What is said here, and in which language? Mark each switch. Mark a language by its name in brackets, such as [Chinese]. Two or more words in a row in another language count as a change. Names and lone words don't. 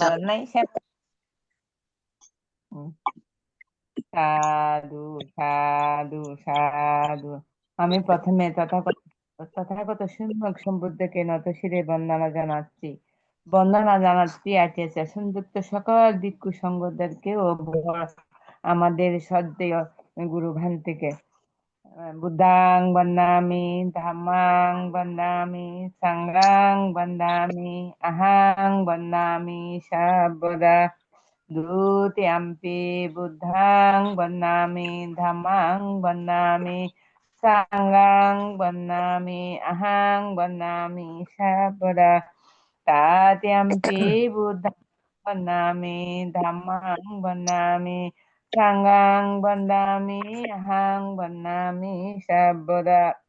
[Bangla] নাই সাধু সাধু সাধু। আমি প্রথমে তথাগত সম্যক সম্বুদ্ধকে নত শিরে বন্দনা জানাচ্ছি। বন্দনা জানাচ্ছি আচার্য সংযুক্ত সকল ভিক্ষু সংঘদেরকে ও আমাদের শ্রদ্ধেয় গুরু ভান্তিকে। [Pali] বুদ্ধাং বন্দামি ধাম্মাং বন্দামি সংঘাং বন্দামি আহাং বন্দামি সর্বদা দ্বিতীয়াম্পি বুদ্ধাং বন্দামি ধাম্মাং বন্দামি সংঘাং বন্দামি আহাং বন্দামি সর্বদা তৃতীয়াম্পি বুদ্ধাং বন্দামি ধাম্মাং বন্দামি সংঘাং বন্দামি আহাং বন্দামি সর্বদা